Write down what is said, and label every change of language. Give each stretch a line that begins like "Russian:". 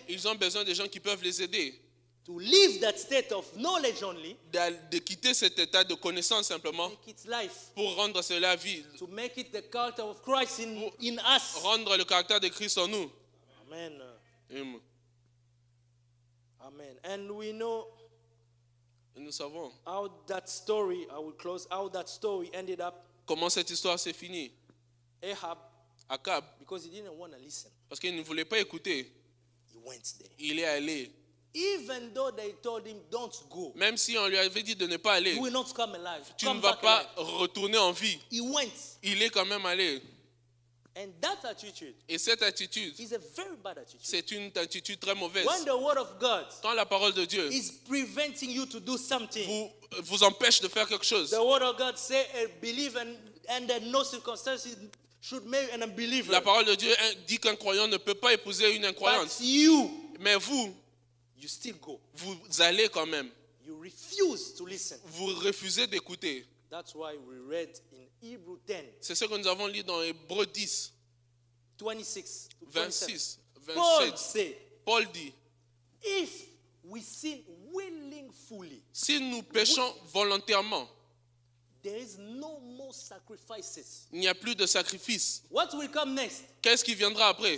French: Ils ont besoin de gens qui peuvent les aider.
English: to leave that state of knowledge only,
French: De quitter cet état de connaissance simplement
English: make it life,
French: pour rendre cela vie,
English: to make it the character of Christ in us.
French: rendre le caractère de Christ en nous.
English: Amen.
French: Amen.
English: Amen. And we know
French: Et nous savons
English: how that story, I will close, how that story ended up.
French: comment cette histoire s'est finie.
English: Ahab,
French: Akab,
English: because he didn't want to listen,
French: parce qu'il ne voulait pas écouter,
English: he went there.
French: il est allé.
English: Even though they told him, don't go,
French: Même si on lui avait dit de ne pas aller,
English: you will not come alive.
French: tu
English: Come
French: ne vas
English: back
French: pas
English: alive.
French: retourner en vie.
English: He went.
French: Il est quand même allé.
English: And that attitude
French: Et cette attitude,
English: is a very bad attitude.
French: c'est une attitude très mauvaise.
English: When the word of God
French: Quand la parole de Dieu
English: is preventing you to do something,
French: vous empêche de faire quelque chose,
English: the word of God say a believe and that no circumstances should make an unbeliever.
French: la parole de Dieu dit qu'un croyant ne peut pas épouser une incroyante.
English: But you
French: Mais vous
English: still go.
French: allez quand même.
English: You refuse to listen.
French: Vous refusez d'écouter.
English: That's why we read in Hebrew 10,
French: C'est ce que nous avons lu dans Hébreux 10,
English: 26 to
French: 26,
English: 27. Paul
French: 27.
English: said,
French: Paul dit,
English: if we sin willingly,
French: si nous péchons volontairement,
English: there is no more sacrifices.
French: il n'y a plus de sacrifice.
English: What will come next?
French: Qu'est-ce qui viendra après?